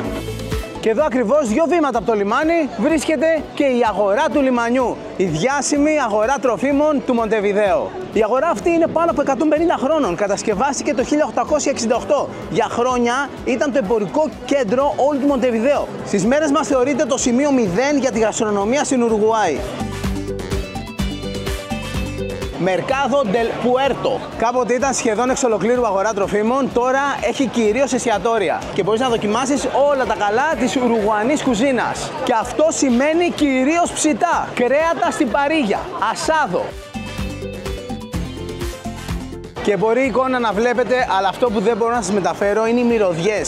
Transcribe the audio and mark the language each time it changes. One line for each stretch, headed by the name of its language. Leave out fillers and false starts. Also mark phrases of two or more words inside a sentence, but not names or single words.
Greek: Και εδώ ακριβώς 2 βήματα από το λιμάνι βρίσκεται και η αγορά του λιμανιού, η διάσημη αγορά τροφίμων του Μοντεβιδέο. Η αγορά αυτή είναι πάνω από 150 χρόνων, κατασκευάστηκε το 1868. Για χρόνια ήταν το εμπορικό κέντρο όλου του Μοντεβιδέο. Στις μέρες μας θεωρείται το σημείο 0 για τη γαστρονομία στην Ουρουγουάη. Mercado del Puerto. Κάποτε ήταν σχεδόν εξ ολοκλήρου αγορά τροφίμων, τώρα έχει κυρίως εστιατόρια και μπορείς να δοκιμάσεις όλα τα καλά της Ουρουγουανής κουζίνας. Και αυτό σημαίνει κυρίως ψητά, κρέατα στην παρίγια, ασάδο. Και μπορεί η εικόνα να βλέπετε, αλλά αυτό που δεν μπορώ να σας μεταφέρω είναι οι μυρωδιές.